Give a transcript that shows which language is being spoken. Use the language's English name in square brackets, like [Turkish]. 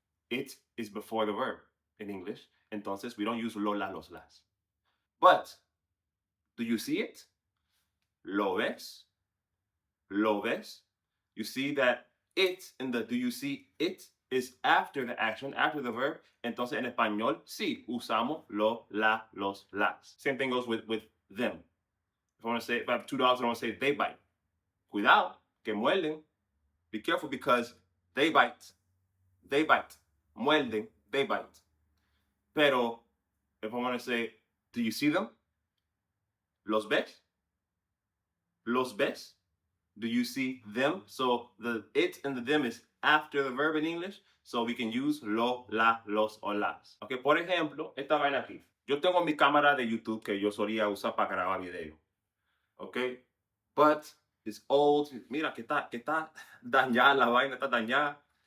[English] It is before the verb in English. Entonces, we don't use lo, la, los, las. But, do you see it? [Spanish] Lo ves? Lo ves? [English] You see that it in the do you see it is after the action, after the verb. [Spanish] Entonces, en español, sí, usamos lo, la, los, las. [English] Same thing goes with them. If I want to say, if I have two dogs, I want to say they bite. [Spanish] Cuidado, que muerden. [English] Be careful because they bite. They bite. Muerden, they bite. Pero, if I want to say, do you see them? [Spanish] ¿Los ves? ¿Los ves? [English] Do you see them? So the it and the them is after the verb in English. So we can use lo, la, los o las. [Spanish] Okay, por ejemplo, esta vaina aquí. Yo tengo mi cámara de YouTube que yo solía usar para grabar video. Okay? [English] But It's old. [Spanish] Mira que está dañada la vaina, está dañada.